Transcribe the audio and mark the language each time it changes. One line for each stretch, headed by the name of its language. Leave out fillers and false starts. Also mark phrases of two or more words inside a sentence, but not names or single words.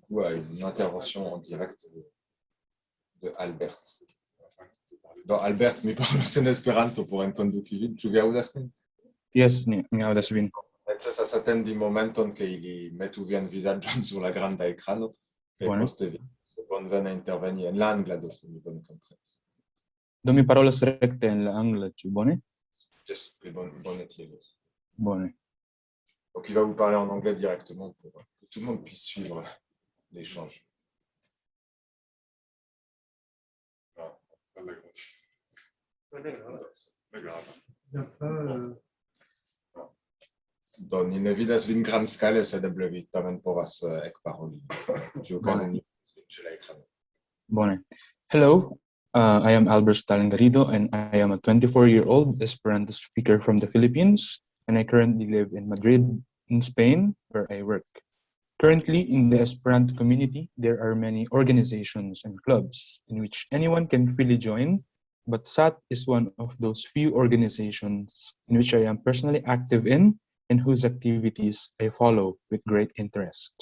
French: coup à une intervention en direct de Albert.
Esperanto: Donc Albert mi parlas en Esperanto por enkonduki vin. Ĉu vi aŭdas min? Yes, mi aŭdas vin. Necesas atendi momenton ke ili metu vian vizaĝon sur la granda ekrano kaj Bone. poste vi bonvena interveni en la angla, do se mi bone komprenas. Do mi parolas rekte en la angla, ĉu bone? Yes, pli bone tiel. Bone.
French: Donc il va vous parler en anglais directement pour que tout le monde puisse suivre l'échange.
Esperanto: Do ni ne vidas vin grandskale, sed eble vi tamen povas ekparoli ĉiuokaze ĉe la ekrano. Bone.
English: Hello, I am Albert Stalin Garrido, and I am a 24-year-old Esperanto speaker from the Philippines, and I currently live in Madrid, in Spain, where I work. Currently, in the Esperanto community, there are many organizations and clubs in which anyone can freely join, but SAT is one of those few organizations in which I am personally active in and whose activities I follow with great interest.